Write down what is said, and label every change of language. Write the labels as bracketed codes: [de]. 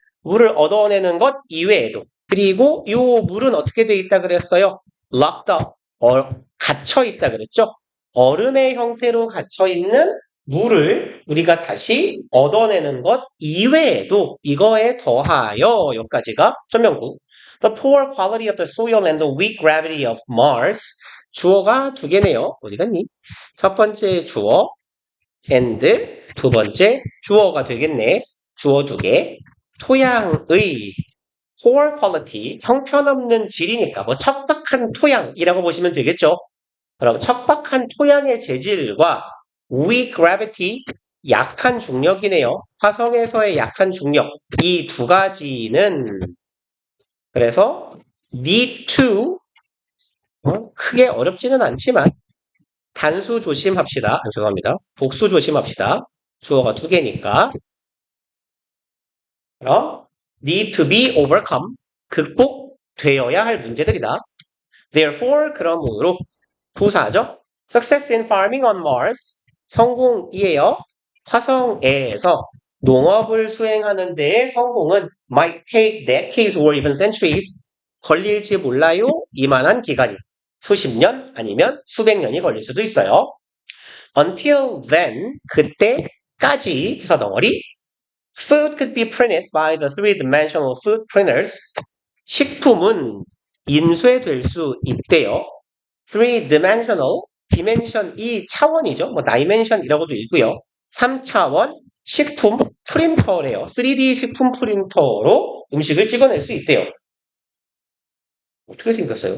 [ko] 물을 얻어내는 것 이외에도. 그리고 이 물은 어떻게 돼 있다 그랬어요? locked up, 갇혀 있다 그랬죠? 얼음의 형태로 갇혀 있는 물을 우리가 다시 얻어내는 것 이외에도 이거에 더하여 여기까지가 설명구. [en] The poor quality of the soil and the weak gravity of Mars. [ko] 주어가 두 개네요. 어디 갔니? 첫 번째 주어 and 두 번째 주어가 되겠네. 주어 두 개. 토양의 poor quality, 형편없는 질이니까 척박한 토양이라고 보시면 되겠죠. 그럼 척박한 토양의 재질과 weak gravity, 약한 중력이네요. 화성에서의 약한 중력. 이 두 가지는 그래서 need to 크게 어렵지는 않지만 단수 조심합시다. 죄송합니다. 복수 조심합시다. 주어가 두 개니까. [en] 그럼 need to be overcome. [ko] 극복되어야 할 문제들이다. Therefore, 그러므로 부사죠. [en] Success in farming on Mars. [ko] 성공이에요. 화성에서 농업을 수행하는 데의 성공은 [en] might take decades or even centuries. [ko] 걸릴지 몰라요. 이만한 기간이. 수십 년 아니면 수백 년이 걸릴 수도 있어요. [en] Until then, [ko] 그때까지 해서 덩어리. [en] Food could be printed by the three-dimensional food printers. [ko] 식품은 인쇄될 수 있대요. three-dimensional, dimension 이 차원이죠. 뭐 dimension이라고도 읽고요. 3차원 식품 프린터래요. 3D 식품 프린터로 음식을 찍어낼 수 있대요. 어떻게 생겼어요?